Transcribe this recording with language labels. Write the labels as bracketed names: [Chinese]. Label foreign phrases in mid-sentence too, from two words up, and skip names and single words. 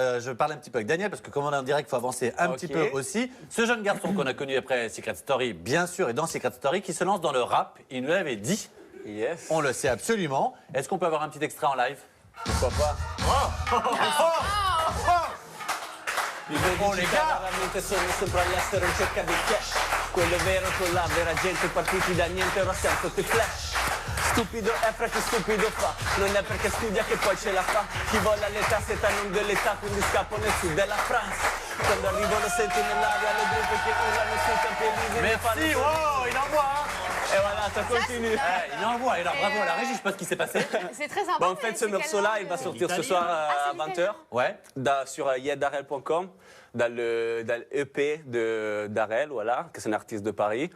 [French] Je parle un petit peu avec Daniel parce que comme on est en direct, il faut avancer un petit peu aussi. Ce jeune garçon qu'on a connu après Secret Story, bien sûr, et dans Secret Story, qui se lance dans le rap, il nous l'avait dit. Yes. On le sait absolument. Est-ce qu'on peut avoir un petit extrait en live? Pourquoi pas? Oh les gars! [Italian] Veramente sono sempre all'estero in cerca di cash. Quello vero con la vera gente partiti da niente, ora siamo tutti flash. Stupido è perché stupido fa, non è perché studia che poi ce la fa. Chi vola le tasse non dell'età, quindi scappo nel sud della France. Quando arrivano senti nell'aria le gruppe che urlano sui Champs-Élysées. [French] Merci, wow, il envoie hein. Et voilà, ça continue. Il envoie, alors bravo à la régie, je sais pas ce qui s'est passé. C'est très sympa. Bah, en fait, ce morceau-là, il va sortir ce soir à 20h. Ouais. Sur yedarel.com, dans le EP de Darel, voilà, que c'est un artiste de Paris,